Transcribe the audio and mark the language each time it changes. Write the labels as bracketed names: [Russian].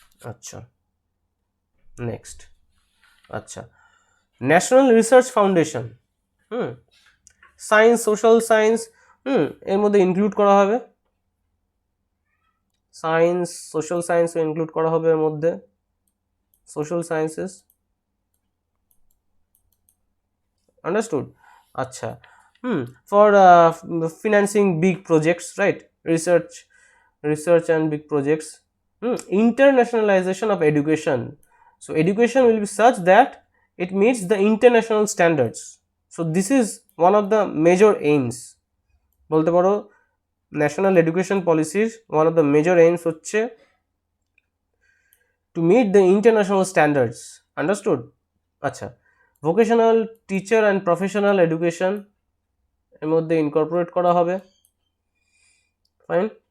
[Bangla] আচ্ছা, নেক্সট, আচ্ছা, national research foundation, science, social science, এর মধ্যে ইনক্লুড করা হবে, সায়েন্স, সোশ্যাল সায়েন্সও ইনক্লুড করা হবে এর মধ্যে, সোশ্যাল সায়েন্সেস, আন্ডারস্টুড? [English] আচ্ছা, for financing big projects, right? Research and big projects. Internationalization of education. So education will be such that it meets the international standards. So this is one of the major aims. [Bangla] বলতে পারো [English] National education পলিসির one of the major aims হচ্ছে to meet the international standards, understood? [Bangla] আচ্ছা, vocational teacher and professional education এর মধ্যে incorporate করা হবে, fine.